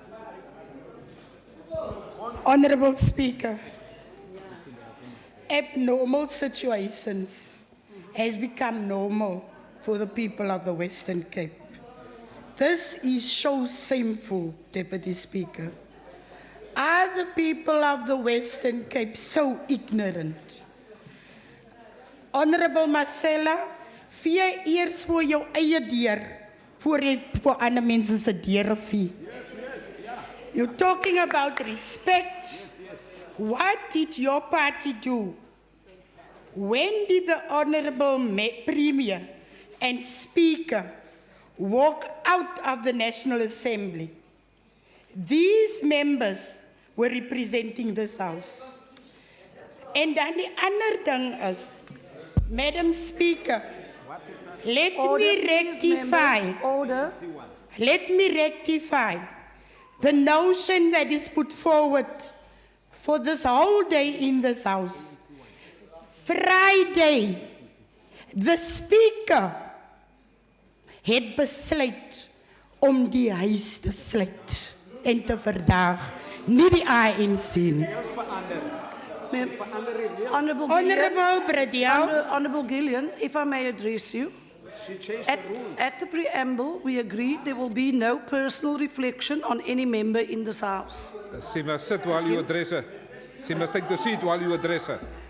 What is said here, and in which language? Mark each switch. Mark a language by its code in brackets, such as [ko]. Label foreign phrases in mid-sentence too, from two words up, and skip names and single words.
[en] Honourable Speaker, abnormal situations has become normal for the people of the Western Cape. This is so shameful, Deputy Speaker. Are the people of the Western Cape so ignorant? Honourable Marcella, [af] vee eers voor jou eie deur, voor jy voor ander mense se deure vee. [en] You're talking about respect. What did your party do? When did the Honourable Premier and Speaker walk out of the National Assembly? These members were representing this House. [af] En dan die ander ding is, [en] Madam Speaker, let me rectify. Order. Let me rectify the notion that is put forward for this whole day in this House. Friday, the Speaker [af] het besluit om die huis te sluit en te verdaag, nie die ANC nie. [en] Honourable Gillian, if I may address you. At the preamble, we agreed there will be no personal reflection on any member in this House. She must sit while you address her. She must take the seat while you address her.